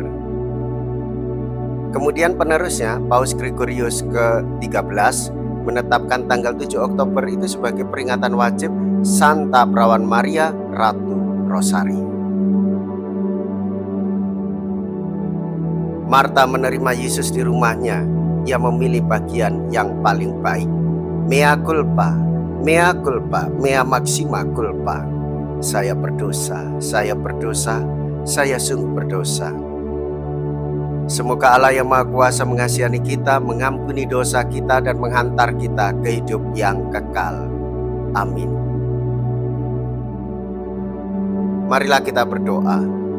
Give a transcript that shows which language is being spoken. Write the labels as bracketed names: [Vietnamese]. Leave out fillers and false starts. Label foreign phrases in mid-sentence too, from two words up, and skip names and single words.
[Indonesian] Kemudian penerusnya, Paus Gregorius ke-13 menetapkan tanggal 7 Oktober itu sebagai peringatan wajib Santa Perawan Maria, Ratu Rosario. Marta menerima Yesus di rumahnya. Ia memilih bagian yang paling baik. [Latin] Mea culpa, mea culpa, mea maxima culpa. [Indonesian] Saya berdosa, saya berdosa, saya sungguh berdosa. Semoga Allah yang Maha Kuasa mengasihani kita, mengampuni dosa kita, dan menghantar kita ke hidup yang kekal. Amin. Marilah kita berdoa.